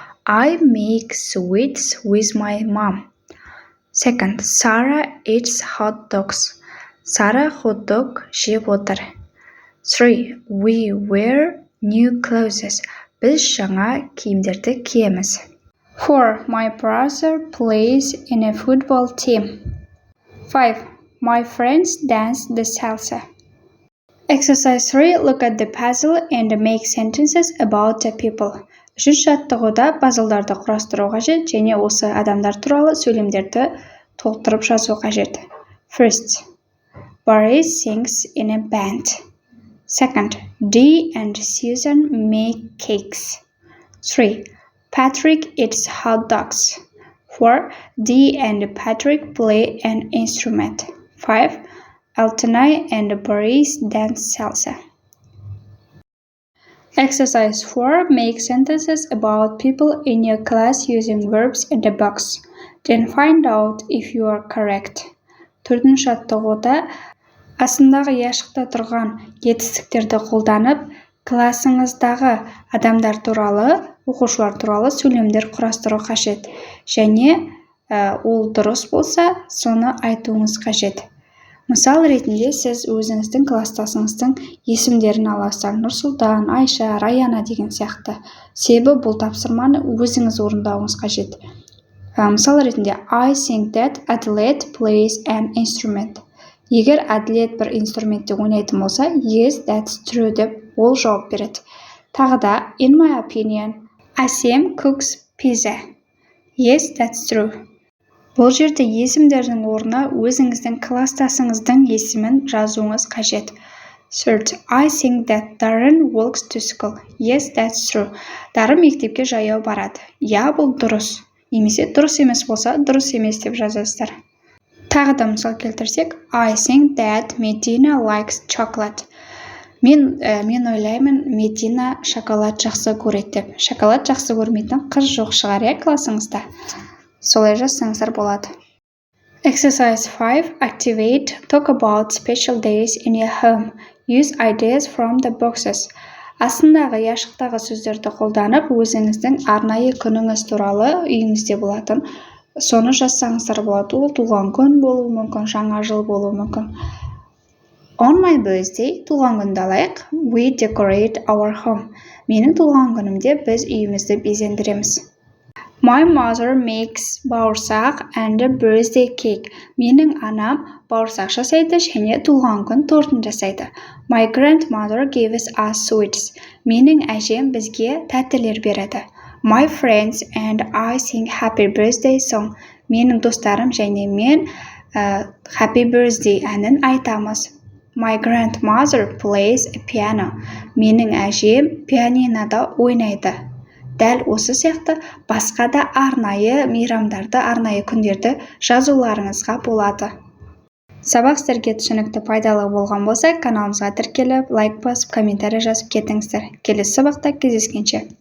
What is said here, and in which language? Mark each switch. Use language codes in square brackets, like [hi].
[en] I make sweets with my mom. Second, Sarah eats hot dogs. [kk] Сара хот-дог жеп отыр. 3. [en] We wear new clothes. [kk] Біз жаңа киімдерді киеміз. [en] 4. My brother plays in a football team. 5. My friends dance the salsa. Exercise 3. Look at the puzzle and make sentences about the people. [kk] Үшінші жаттығуда пазлдарды құрастыру қажет, және осы адамдар туралы сөйлемдерді толтырып жазу қажет. [en] First, Boris sings in a band. Second, Dee and Susan make cakes. 3. Patrick eats hot dogs. 4. Dee and Patrick play an instrument. 5. Altanay and Boris dance salsa. Exercise 4. Make sentences about people in your class using verbs in the box. Then find out if you are correct. [kk] Төртінші жаттығуда астындағы яшықта тұрған етістіктерді қолданып, классыңыздағы адамдар туралы, оқушылар туралы сөйлемдер құрастыру қажет. Және ол дұрыс болса, соны айтуыңыз қажет. Мысал ретінде сіз өзіңіздің кластасыңыздың есімдерін аласыздар. Нұрсұлтан, Айша, Раяна деген сияқты. Себебі бұл тапсырманы өзіңіз орындауыңыз қажет. Мысал ретінде [en] I think that Adelaide plays an instrument. [kk] Егер Әділет бір инструментте ойнайтын болса, [en] yes, that's true [kk] деп ол жауап береді. Тағы да, [en] in my opinion, Асем cooks pizza. Yes, that's true. [kk] Бұл жерде есімдердің орнына өзіңіздің кластасыңыздың есімін жазуыңыз қажет. [en] Third, I think that Darren walks to school. Yes, that's true. [kk] Дарын мектепке жаяу барады. Я, бұл дұрыс. Немесе дұрыс емес болса, дұрыс емес деп жазасыздар. Тағы да мысал келтірсек, [en] I think that Medina likes chocolate. [kk] Мен ойлаймын, Медина шоколад жақсы көреді деп. Шоколад жақсы көрмейтін қыз жоқ шығар, классыңызда. Солай жазсаңыздар болады. [en] Exercise 5. Activate. Talk about special days in your home. Use ideas from the boxes. [kk] Астындағы яшықтағы сөздерді қолданып, өзіңіздің арнайы күніңіз туралы үйіңізде болатын соны жазсаңыздар болады. Ол туған күн болуы мүмкін, жаңа жыл болуы мүмкін. [en] On my birthday, [kk] туған күнді алайық. [en] We decorate our home. [kk] Менің туған күнімде біз үйімізді безендіреміз. [en] My mother makes бауырсақ and a birthday cake. [kk] Менің анам бауырсақ жасайды және туған күн тортын жасайды. [en] My grandmother gives us sweets. [kk] Менің әжем бізге тәттілер береді. [en] My friends and I sing happy birthday song. [kk] Менің достарым және мен happy birthday әнін айтамыз. [en] My grandmother plays a piano. [kk] Менің әжем пианинода ойнайды. Дәл осы сияқты басқа да арнайы мейрамдарды, арнайы күндерді жазуларыңызға болады. Сабақ сіздерге түсінікті пайдалы болған болса, каналымызға тіркеліп, лайк басып, комментарий жазып кетіңіздер. Келесі сабақта кездескенше.